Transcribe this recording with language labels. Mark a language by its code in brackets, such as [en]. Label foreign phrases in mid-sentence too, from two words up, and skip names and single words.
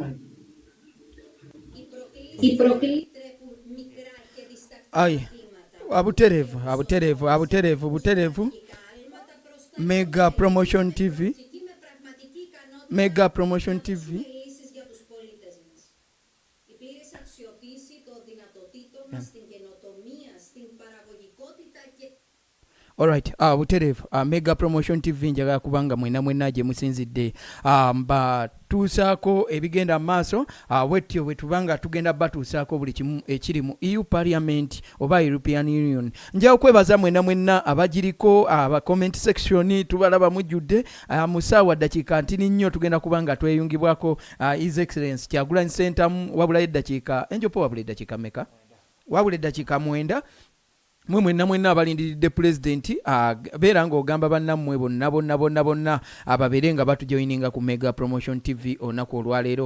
[el] Οι προκλήσεις τρέφουν μικρά και διστακτικά [lg] Abuterevu. Mega Promotion TV. Mega Promotion TV. [el] Η πλήρης αξιοποίηση των δυνατοτήτων μας στην καινοτομία, στην παραγωγικότητα και [lg] Alright, buterevu Mega Promotion TV njagala kubanga mwena gye musinzidde batuusaako ebigenda maaso bwetyo bwe tubanga tugenda batuusaako buli kimu ekiri mu EU Parliament oba European Union. Njawo kwebaza mwena abagiriko [en] comment section [lg] tubalaba mujjudde musaawa dakiika ntini nnyo tugenda kubanga tweyungibwako [en] His Excellency [lg] Kyagulanyi Ssentamu wabula eddakiika enjopo wabula eddakiika meka wabula eddakiika 9 mwenna abalindiridde pulezidenti beera ng'ogamba bannammwe bonna ababeere nga batujoyininga ku Mega Promotion TV olunaku olwaleero.